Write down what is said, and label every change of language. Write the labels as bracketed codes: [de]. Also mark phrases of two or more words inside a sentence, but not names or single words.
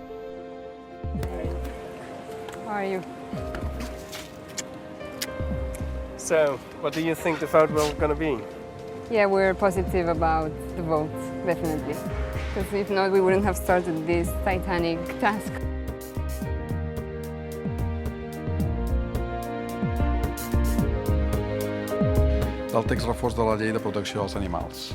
[en] How are you? So, what do you think the vote will gonna be? Yeah, we're positive about the vote, definitely. Because if not, we wouldn't have started this titanic task. [ca] Del text refós de la llei de protecció dels animals.